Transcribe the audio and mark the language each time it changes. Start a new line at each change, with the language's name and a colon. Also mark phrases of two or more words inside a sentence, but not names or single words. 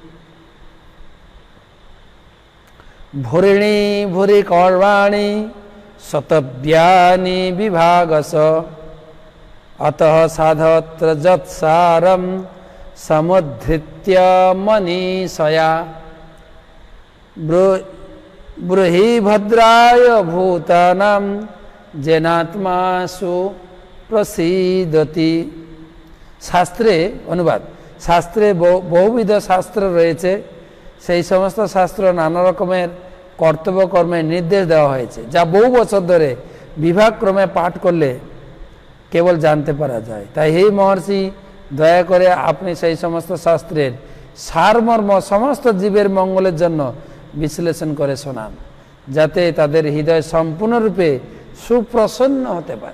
Sanskrit: ভূরিণী ভূরি কর্মাণি শতব্যানি বিভাগস অতঃ সাধত্র যৎসারম সমুদ্ধৃত্য মনীষয়া ব্রহি ভদ্রায় ভূতানাম যেনাত্মাসু প্রসীদতি।
Bangla: শাস্ত্রে অনুবাদ, শাস্ত্রে বহুবিধ শাস্ত্র রয়েছে, সেই সমস্ত শাস্ত্র নানা রকমের কর্তব্য কর্মের নির্দেশ দেওয়া হয়েছে, যা বহু বছর ধরে বিভাগ ক্রমে পাঠ করলে কেবল জানতে পারা যায়। তাই হে মহর্ষি, দয়া করে আপনি সেই সমস্ত শাস্ত্রের সারমর্ম সমস্ত জীবের মঙ্গলের জন্য বিশ্লেষণ করে শোনান, যাতে তাদের হৃদয় সম্পূর্ণরূপে সুপ্রসন্ন হতে পারে।